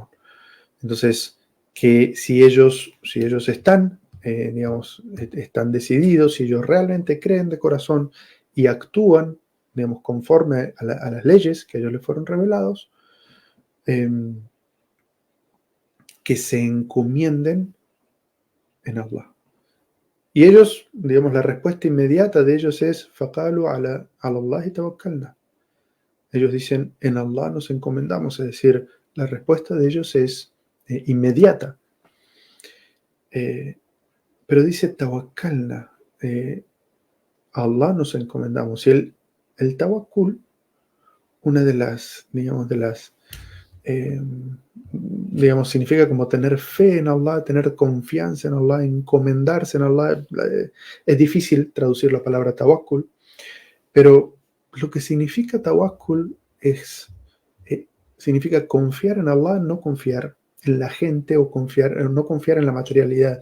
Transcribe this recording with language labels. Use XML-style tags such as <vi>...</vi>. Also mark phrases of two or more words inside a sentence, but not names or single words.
<es>Entonces, que si ellos están, digamos, están decididos, si ellos realmente creen de corazón y actúan, digamos, conforme a las leyes que a ellos les fueron revelados, que se encomienden en Allah. Y ellos, digamos, la respuesta inmediata de ellos es</es> <ar>فَقَالُوا عَلَى اللَّهِ تَوَكَّلْنَا.</ar> <es>Ellos dicen, en Allah nos encomendamos, es decir, la respuesta de ellos es inmediata. Pero dice tawakkalna, a Allah nos encomendamos. Y el tawakkul, una de las, digamos, significa como tener fe en Allah, tener confianza en Allah, encomendarse en Allah. Es difícil traducir la palabra tawakkul, pero lo que significa tawakkul significa confiar en Allah, no confiar en la gente o no confiar en la materialidad.</es>